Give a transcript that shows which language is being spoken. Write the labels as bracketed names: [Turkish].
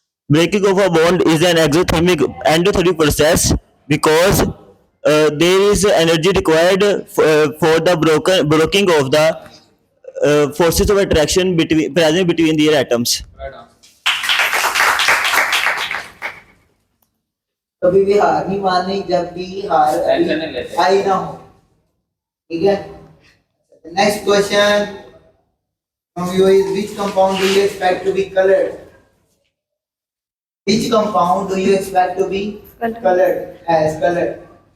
[English] Breaking of a bond is an endothermic process because there is energy required for the breaking of the forces of attraction present between their atoms. Right answer. [Hindi] कभी भी हार नहीं माननी जब भी हार Tension नहीं लेते. आई ना हो. ठीक है. [English] Next question from you is, which compound do you expect to be colored? Which compound do you expect to be colored as colored?